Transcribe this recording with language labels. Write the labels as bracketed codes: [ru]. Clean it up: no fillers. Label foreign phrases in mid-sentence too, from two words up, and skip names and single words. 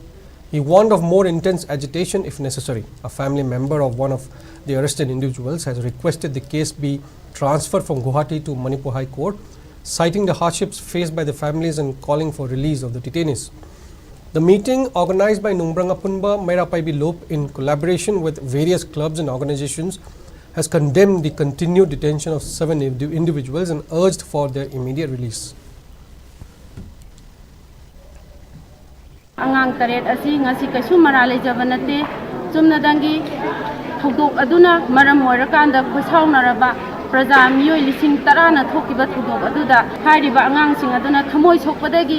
[en] He warned of more intense agitation if necessary. A family member of one of the arrested individuals has requested the case be transferred from Guwahati to Manipur High Court, citing the hardships faced by the families and calling for release of the detainees. The meeting, organized by Nungbrang Apunba Mairapai Bilup in collaboration with various clubs and organizations, has condemned the continued detention of 7 individuals and urged for their immediate release. [mni] Angang taret asi ngasi kaisu marale jabanate chumnadangi thugdok aduna maram oirakanda khosaunaraba praja miyoi lising tarana thokiba thugdok aduda hairiba angangsing aduna thamoi sokpadagi